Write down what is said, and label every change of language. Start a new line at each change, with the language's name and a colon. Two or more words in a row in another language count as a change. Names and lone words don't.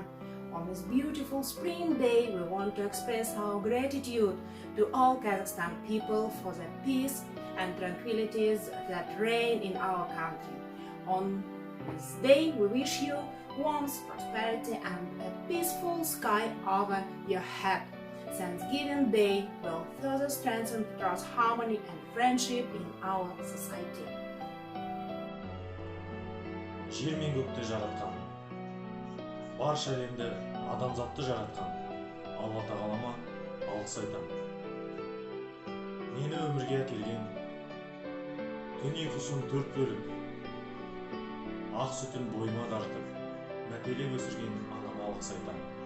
English: On this beautiful spring day, we want to express our gratitude to all Kazakhstan people for the peace and tranquilities that reign in our country. On this day, we wish you warmth, prosperity, and a peaceful sky over your head. Thanksgiving Day will further strengthen trust, harmony, and friendship in our society.
Kazakh: Жер мен көкті жаратқан, барша әлемді адамзатты жаратқан Алла тағалама алғыс айтамын. Мені өмірге әкелген, дүние құсын төрт бөліп, ақ сүтін бойыма тартып, мәпелеп өсірген анама алғыс айтамын.